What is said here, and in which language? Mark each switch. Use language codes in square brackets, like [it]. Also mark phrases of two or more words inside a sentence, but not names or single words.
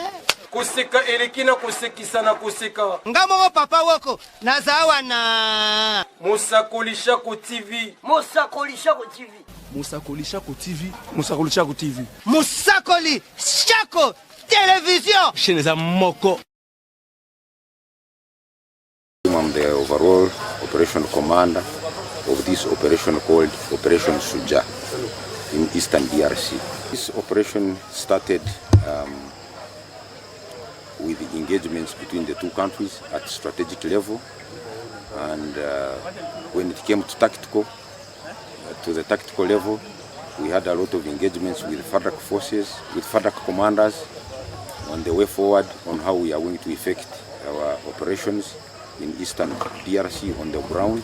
[ln] Koseka elekina kosekisa na koseka. Ngamo papa woko nazawa na Mosakoli Shako TV. Mosakoli Shako TV. Mosakoli Shako TV. Mosakoli Shako TV. Mosakoli Shako Télévision. Chaîne za moko. [en] I'm the overall operation commander of this operation called Operation Suja in Eastern DRC. This operation started with the engagements between the two countries at strategic level, and when it came to the tactical level, we had a lot of engagements with FADC forces, with FADC commanders on the way forward on how we are going to effect our operations in Eastern DRC on the ground.